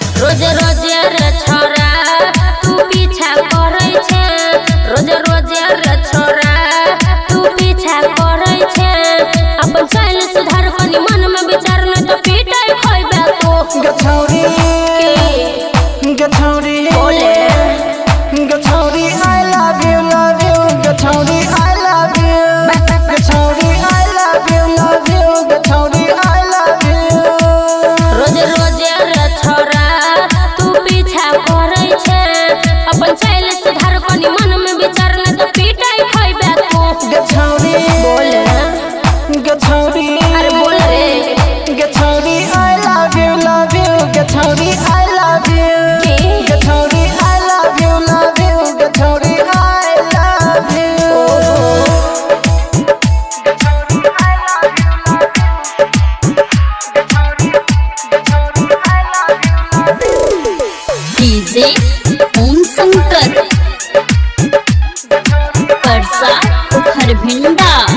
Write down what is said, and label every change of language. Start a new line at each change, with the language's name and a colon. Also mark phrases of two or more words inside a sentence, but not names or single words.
Bhojpuri: रोज रोज रे छोरा तू पीछा करे छे, रोज रोज रे छोरा तू पीछा करे छे। अपन चाल सुधार कनी मन में विचार न तो पीटाई खइबे तू। गछौरी गछौरी बोले
English: गछौरी I love you गछौरी I love you गछौरी I love you गछौरी I love you।
Bhojpuri: रोज रोज रे छोरा तू पीछा करे छे, अपन चाल सुधार कनी मन में विचार न तो पीटाई खइबे तू। गछौरी बोले गछौरी अरे बोल रे
English: गछौरी I love you गछौरी I love you गछौरी I love you गछौरी I love you।
Bhojpuri: डीजे ओम शंकर परसा खरभिंडा।